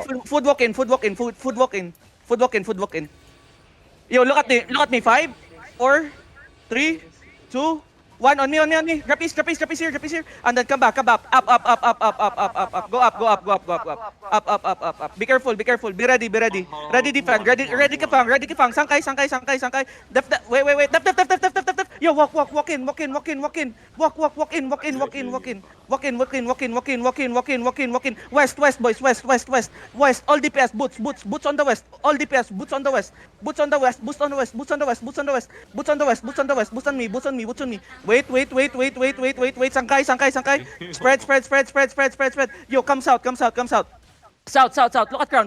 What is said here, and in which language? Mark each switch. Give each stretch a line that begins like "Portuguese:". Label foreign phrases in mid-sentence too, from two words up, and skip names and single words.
English: Food walk in. Food walk in. Food walk in. Food walk in. Food walk in. Yo, look at me. Look at me. 5, 4, 3, 2, 1. On me. On me. On me. Drop east. Drop east. Drop east here. Drop east here. And then come back. Come back. Up. Up. Up. Up. Up. Up. Up. Up. Up. Go up. Go up. Go up. Go up. Go up. Up. Up. Up. Up. Up. Be careful. Be careful. Be ready. Be ready. Ready defend. Ready. Ready kafang. Ready kafang. Sangkay. Sangkay. Sangkay. Sangkay. Def. Wait. Wait. Wait. Def. Def. Def. Def. Def. Def. Def. Def. Yo. Walk. Walk. Walk in. Walk in. Walk in. Walk in. Walk. Walk. Walk in. Walk in. Walk in. Walk in. Walk in. Walk in. Walk in. Walk in. Walk in. Walk in. Walk in. Walk in. West. West. Boys. West. West. West. West. All DPS. Boots. Boots. Boots on the west. All DPS. Boots on the west. Boots on the west. Boots on the west. Boots on the west. Boots on the west. Boots on the west. Boots on the west. Boots on me. Boots on me. Boots on me. Wait. Wait. Wait. Wait. Wait. Wait. Wait. Wait. Sangkay. Sangkay. Sangkay. Spread. Spread. Spread. Spread. Spread. Spread. Spread. Yo. Come south. Come south. Come south. South. South. South. Look at crown.